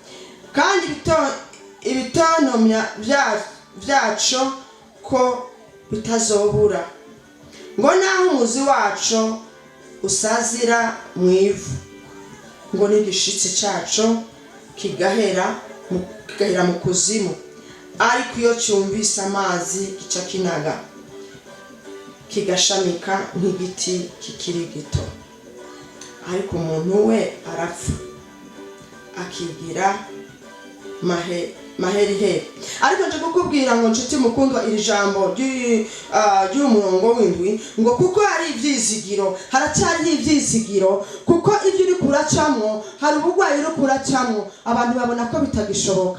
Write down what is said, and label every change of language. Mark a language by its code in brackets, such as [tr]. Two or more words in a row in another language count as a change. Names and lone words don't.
[rn] kandi ibitontomya vyaco ko bitazobura ngo naho umuzi wacu usazira mu ivu ngo n'igishitsi cyacu kigahera mu kuzimu, ariko iyo cyumvise amazi gica kinaga kigashamika nk'igiti kikiri gito. Ariko umuntu we arapfa akigira maherihe. Ariko nje kukubwira ngo nshuti mukundwa, iri jambo ry'umurongo w'indwi ngo kuko hari ibyizigiro, haracyari ibyizigiro, kuko ibyo uri kuracamo hari ubugwayi uri kuracamo abantu babona ko bitagishoboka.